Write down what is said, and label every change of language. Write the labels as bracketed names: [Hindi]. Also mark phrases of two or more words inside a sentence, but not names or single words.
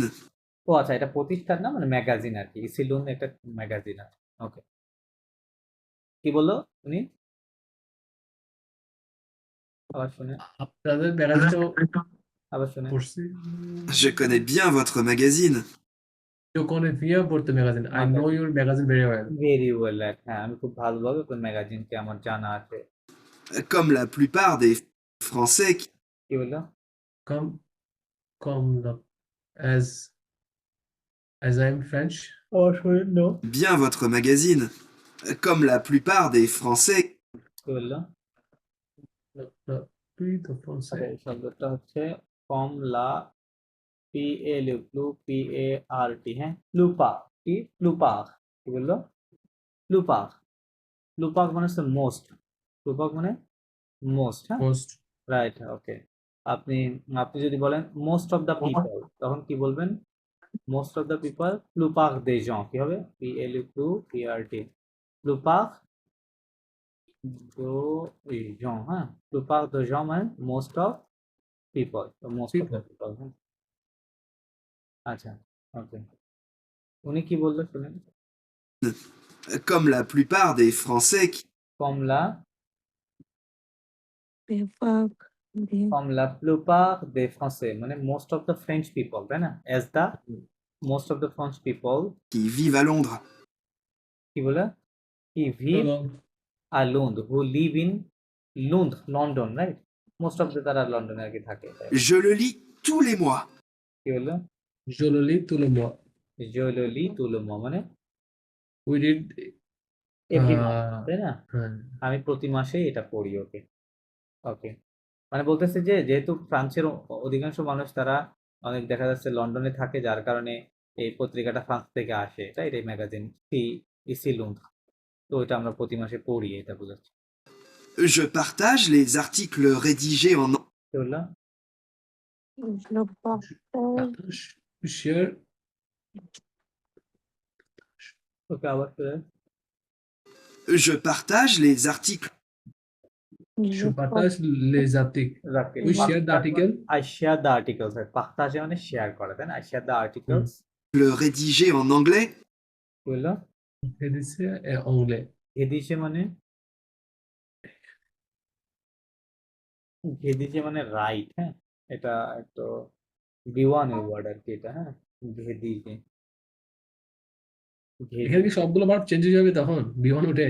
[Bangla] ও আচ্ছা এটা প্রতিষ্ঠান না মানে ম্যাগাজিন আর কি ইসি লোন একটা ম্যাগাজিন আছে ওকে কি বললো উনি আবার শুনে আপনাদের ম্যাগাজিনটা আবার শুনে পড়ছি [French] Je connais bien votre magazine. You connais bien votre magazine. [English] I know your magazine very well. very well [Bangla] হ্যাঁ আমি খুব ভালোভাবে আপনার ম্যাগাজিনকে আমার জানা আছে [French] Comme la plupart des Français [Bangla] কি বললো [English] Comme as I'm French. [Bangla] আবার শুনে নো [French] bien votre magazine. Comme la plupart des Français [Bangla] কি বললো [French] Puis de français. [Bangla] এই শব্দটা হচ্ছে কমলা পি এ প্লু পি এ আর টি হ্যাঁ প্লুপা কি প্লুপাক কি বললো প্লুপাক প্লুপাক মানে হচ্ছে মোস্ট প্লুপাক মানে মোস্ট হ্যাঁ [English] Most. [Bangla] রাইট ওকে আপনি আপনি যদি বলেন [English] most of the people [Bangla] তখন কি বলবেন [English] most of the people [French] plupart des gens [Bangla] কি হবে পি এল ইউ প্লু পি আর টি [French] plupart des gens [Bangla] হ্যাঁ [French] plupart des gens [Bangla] মানে [English] most of people most of the people [Bangla] হ্যাঁ আচ্ছা ওকে উনি কি বললো শুনেন [French] comme la plupart des Français কমলা Befag comme la plupart des Français [English] মানে most of the French people তাই না as the most of the French people [French] qui vivent à Londres. [Bangla] কি বলে কি [French] vive à Londres [English] who live in Londres London right most of the [Bangla] তারা লন্ডনে আর কি থাকে [French] Je le lis tous les mois. [Bangla] কি বললো [French] Je le lis tout le mois. je le lis tout le mois মানে [English] We did. every month [Bangla] তাই না হ্যাঁ। আমি প্রতি মাসে এটা পড়ি ওকে ওকে মানে বলতেছে যে যেহেতু ফ্রান্সের অধিকাংশ মানুষ তারা অনেক দেখা যাচ্ছে লন্ডনে থাকে যার কারণে এই পত্রিকাটা ফ্রান্স থেকে আসে তাই এই ম্যাগাজিন ইসি লুন্ড তো এটা আমরা প্রতি মাসে পড়ি এটা বোঝাচ্ছি [French] Je partage les articles rédigés en [Bangla] কি বললাম [French] je partage [English] Share. [Bangla] ওকে আবার ফের [French] Je partage les articles Je partage les articles. [English] We share the article. I share the articles [Bangla] পাখতাজে মানে শেয়ার করা তাই না [English] I share the articles [French] rédigés en anglais [Bangla] কি বললো [French] Rédigé en anglais. [Bangla] ঘেদিসে মানে ঘেদিসে মানে রাইট হ্যাঁ এটা একটু B1 এর ওয়ার্ড আর কি এটা, হ্যাঁ। [French] ভেদিজে [Bangla] এখানে কি সবগুলো ভার্ব চেঞ্জ হয়ে যাবে তখন B1 উঠে?